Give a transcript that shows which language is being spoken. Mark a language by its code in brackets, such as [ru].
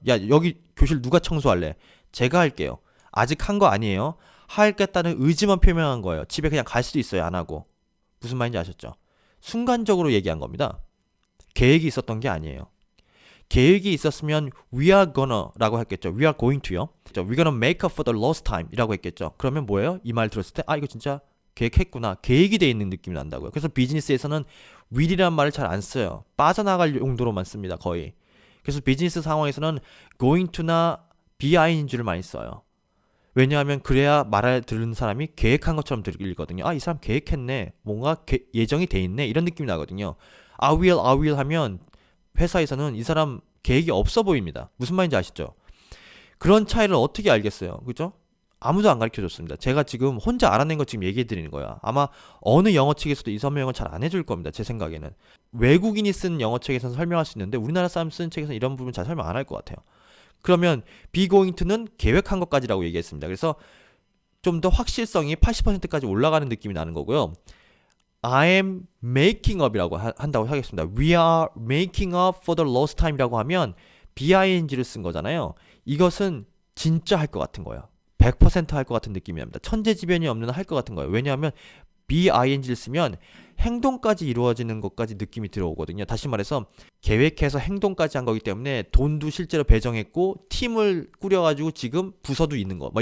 [ko] 야, 여기 교실 누가 청소할래? 제가 할게요. 아직 한 거 아니에요. 하겠다는 의지만 표명한 거예요. 집에 그냥 갈 수도 있어요. 안 하고. 무슨 말인지 아셨죠? 순간적으로 얘기한 겁니다. 계획이 있었던 게 아니에요. 계획이 있었으면 [en] we are gonna [ko] 라고 했겠죠. [en] we are going to요. we're gonna make up for the lost time [ko] 이라고 했겠죠. 그러면 뭐예요? 이 말 들었을 때 이거 진짜 계획했구나. 계획이 돼 있는 느낌이 난다고요. 그래서 비즈니스에서는 will이라는 말을 잘 안 써요. 빠져나갈 용도로만 씁니다. 거의. 그래서 비즈니스 상황에서는 going to나 being를 많이 써요. 왜냐하면 그래야 말을 들은 사람이 계획한 것처럼 들리거든요. 이 사람 계획했네. 뭔가 예정이 돼 있네. 이런 느낌이 나거든요. [en] I will [ko] 하면 회사에서는 이 사람 계획이 없어 보입니다. 무슨 말인지 아시죠? 그런 차이를 어떻게 알겠어요? 그죠? 아무도 안 가르쳐 줬습니다. 제가 지금 혼자 알아낸 거 지금 얘기해 드리는 거야. 아마 어느 영어 책에서도 이 설명을 잘 안 해줄 겁니다. 제 생각에는. 외국인이 쓴 영어 책에서는 설명할 수 있는데 우리나라 사람 쓴 책에서는 이런 부분 잘 설명 안 할 것 같아요. 그러면 be going to는 계획한 것까지라고 얘기했습니다. 그래서 좀 더 확실성이 80%까지 올라가는 느낌이 나는 거고요. [en] I am making up [ko] 이라고 한다고 하겠습니다. [en] We are making up for the lost time [ko] 이라고 하면 [en] bing [ko] 를 쓴 거잖아요. 이것은 진짜 할 것 같은 거예요. 100% 할 것 같은 느낌이 납니다. 천재지변이 없는 할 것 같은 거예요. 왜냐하면 bing를 쓰면 행동까지 이루어지는 것까지 느낌이 들어오거든요. 다시 말해서 계획해서 행동까지 한 거기 때문에 돈도 실제로 배정했고 팀을 꾸려가지고 지금 부서도 있는 거.